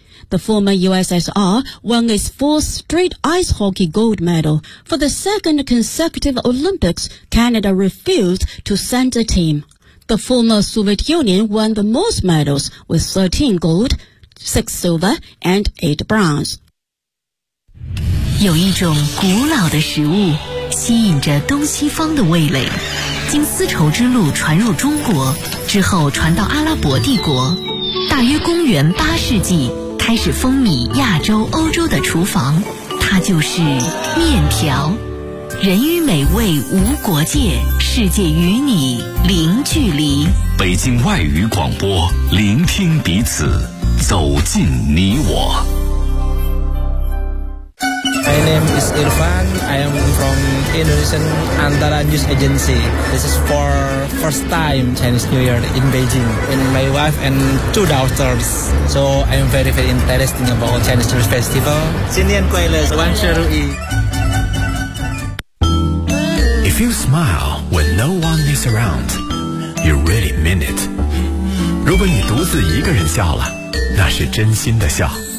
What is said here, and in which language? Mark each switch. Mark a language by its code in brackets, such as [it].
[en] The former USSR won its 4th straight ice hockey gold medal. For the 2nd consecutive Olympics, Canada refused to send a team. The former Soviet Union won the most medals with 13 gold, 6 silver, and 8 bronze. [zh] 有一种古老的食物吸引着东西方的味蕾，经丝绸之路传入中国，之后传到阿拉伯帝国，大约公元8世纪开始风靡亚洲、欧洲的厨房，它就是面条。人与美味无国界，世界与你零距离。北京外语广播，聆听彼此，走进你我。 [en] My name is Irfan. I am from Indonesian Antara News Agency. This is for first time Chinese New Year in Beijing. And my wife and 2 daughters. So I am very, very interested about Chinese New Year Festival. [zh] 新年快乐，万事如意。 [en] If you smile when no one is around, you really mean it. [zh] 如果你独自一个人笑了，那是真心的笑。